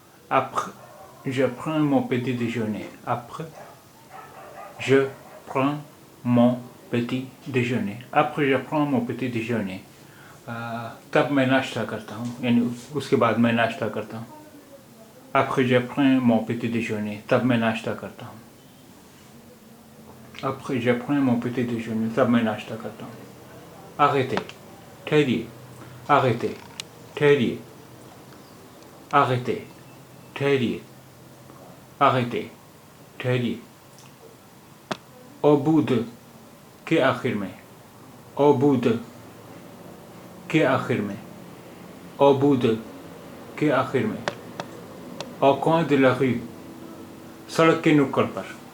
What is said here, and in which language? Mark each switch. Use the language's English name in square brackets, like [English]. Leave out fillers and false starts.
[French] Après, je prends mon petit déjeuner. Après, je prends mon petit déjeuner. Après, je prends mon petit déjeuner. [Urdu] تب میں ناشتہ کرتا ہوں، یعنی اس کے بعد میں ناشتہ کرتا ہوں. [French] Après, je prends mon petit déjeuner. [Urdu] تب میں ناشتہ کرتا ہوں. [French] Après, je prends mon petit déjeuner. [Urdu] تب میں ناشتہ کرتا ہوں. [French] Arrêtez. [Urdu] ٹھہریے. Arrêtez. ٹھہریے. Arrêtez. ٹھہریے. Arrêtez. ٹھہریے. [French] Au bout de. [Urdu] کے آخر میں. Au bout de. کے آخر میں. Au bout de. کے آخر میں. [French] Au coin de la rue. [Urdu] سڑک کے نکڑ پر.